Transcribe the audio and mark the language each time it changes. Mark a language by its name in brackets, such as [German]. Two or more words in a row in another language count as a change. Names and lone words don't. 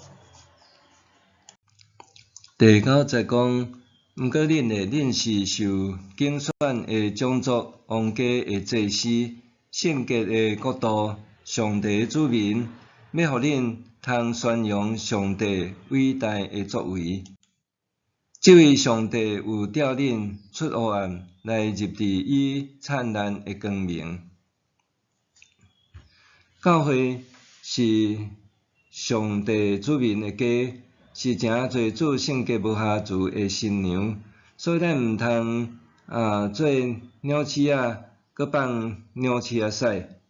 [Min Nan Chinese] 第9节讲，毋过恁是受拣选的种族，王家的祭司，圣洁的国度，上帝的子民，要互恁通宣扬上帝伟大的作为。这位上帝有调恁出黑暗，来入伫伊灿烂的光明。教会是上帝子民的家，是诚侪主圣洁无瑕疵的新娘，所以咱毋通做鸟鼠仔，搁放鸟鼠仔屎。